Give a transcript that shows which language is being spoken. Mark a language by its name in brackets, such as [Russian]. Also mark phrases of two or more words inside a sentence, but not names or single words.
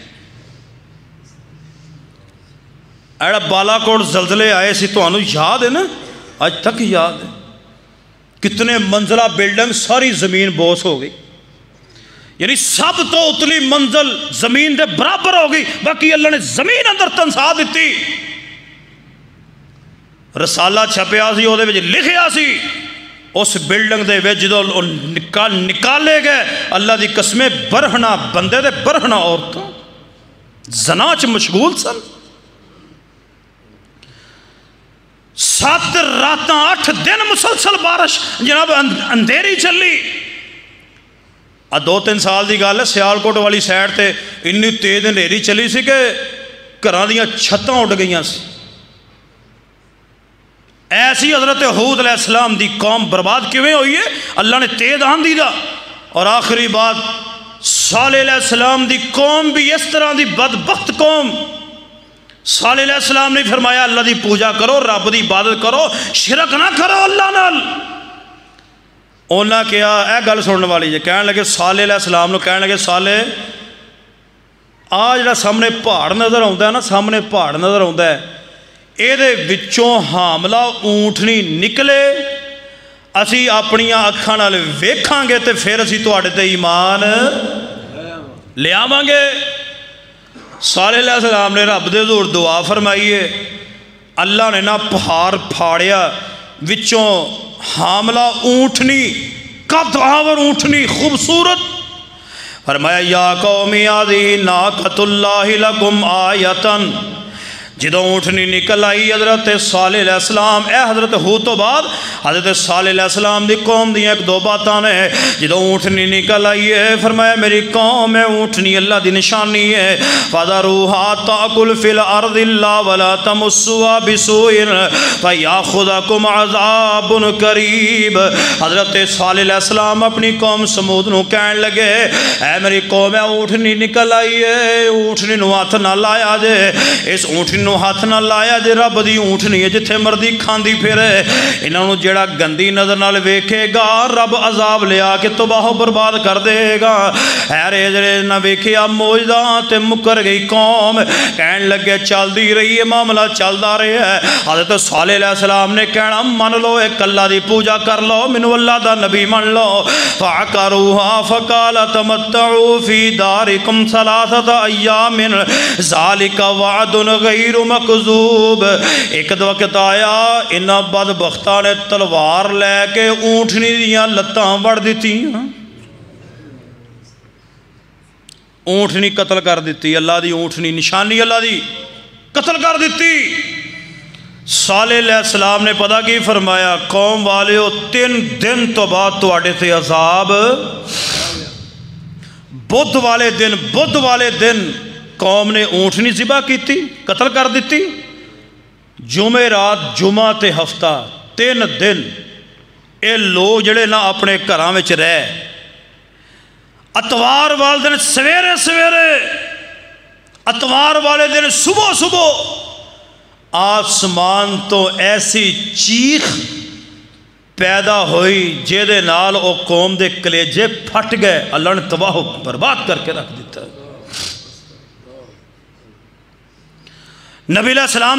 [Punjabi] ایڑا بالا کوٹ زلزلے آئے سی تو انہوں یاد ہے نا، آج تک یاد ہے، کتنے منزلہ بلڈنگ ساری زمین بوس ہو گئی، یعنی سب تو اتلی منزل زمین دے برابر ہو گئی، باقی اللہ نے زمین اندر تنسا دیتی۔ رسالہ چھپیا سی وہ لکھیا سی اس بلڈنگ دے وچ جدوں نکالے گئے اللہ دی قسمیں برہنا بندے دے برہنا عورتاں زنا چ مشغول سن 7 راتاں 8 دن مسلسل بارش جناب اندھیری چلی 2-3 سال دی گل ہے سیالکوٹ والی سائڈ تے انی تیز اندھیری چلی سی کہ گھراں دیاں چھتاں اڑ گئیاں سی ایسی حضرت حود [Arabic] علیہ السلام [Punjabi] دی قوم برباد کیویں ہوئی ہے اللہ نے تیز آندھی دا اور آخری بات صالح [Arabic] علیہ السلام [Punjabi] دی قوم بھی اس طرح دی بدبخت قوم صالح [Arabic] علیہ السلام [Punjabi] نے فرمایا اللہ دی پوجا کرو رب دی عبادت کرو شرک نہ کرو اللہ نال انہاں کیا اے گل سننے والی جے کہنے لگے صالح [Arabic] علیہ السلام [Punjabi] نو کہنے لگے صالح آ جڑا سامنے پہاڑ نظر آوندا ہے نا سامنے پہاڑ نظر آوندا ہے اے دے وچوں حاملہ اونٹنی نکلے اسی اپنیاں اکھاں نال ویکھاں گے تے پھر اسی تواڈے تے ایمان لے آواں گے صالح [Arabic] علیہ السلام [Punjabi] نے رب دے حضور دعا فرمائی ہے اللہ نے نہ پہاڑ پھاڑیا وچوں حاملہ اونٹنی قد آور اونٹنی خوبصورت فرمایا یا [Arabic] قومی هذه ناقۃ اللہ لکم آیۃ [Punjabi] جدوں اونٹنی نکل آئی حضرت صالح [Arabic] علیہ السلام [Punjabi] اے حضرت حود تو بعد حضرت صالح [Arabic] علیہ السلام [Punjabi] دی قوم دی 1-2 باتاں نے جدوں اونٹنی نکل آئی ہے فرمایا میری قوم ہے اونٹنی اللہ دی نشانی ہے [Arabic] فَذَرُوهَا تَأْكُلْ فِي الْأَرْضِ اللَّهِ وَلَا تَمُسُّوهَا بِسُوءٍ فَيَأْخُذَكُمْ عَذَابٌ قَرِيبٌ [Punjabi] حضرت صالح [Arabic] علیہ السلام [Punjabi] اپنی قوم سمود نو کہن لگے اے میری قوم ہے اونٹنی نکل آئی ہے اونٹنی نو ہاتھ نہ لایا جے اس اونٹنی نو ہاتھ نہ لایا جے رب دی اونٹنی ہے جتھے مردی کھاندی پھرے انہاں نو جڑا گندی نظر نال ویکھے گا رب عذاب لے آ کے تباہ و برباد کر دے گا خیر جڑے نہ ویکھیا موجداں تے مکر گئی قوم کہن لگے چلدی رہی ہے معاملہ چلدا رہا ہے حضرت صالح [Arabic] علیہ السلام [Punjabi] نے کہنا من لو ایک اللہ دی پوجا کر لو مینوں اللہ دا نبی من لو [Arabic] فعقروها فقال تمتعوا في داركم 3 ایام ذلك وعد غیر مکذوب [Punjabi] ایک وقت آیا انہاں بدبختاں نے تلوار لے کے اونٹنی دیاں لتاں وڑ دیتی اونٹنی قتل کر دیتی اللہ دی اونٹنی نشانی اللہ دی قتل کر دیتی صالح [Arabic] علیہ السلام [Punjabi] نے پتہ کی فرمایا قوم والیو 3 دن تو بعد تواڈے تے عذاب بدھ والے دن قوم نے اونٹنی ذبح کیتی قتل کر دیتی جمعہ رات جمعہ تے ہفتہ 3 دن اے لوگ جڑے نہ اپنے گھراں وچ رہ اتوار والے دن سویرے اتوار والے دن صبح آسمان تو ایسی چیخ پیدا ہوئی جے دے نال او قوم دے کلیجے پھٹ گئے اللہ نے تباہ و برباد کر کے رکھ دیتا ہے نبی [Arabic] علیہ السلام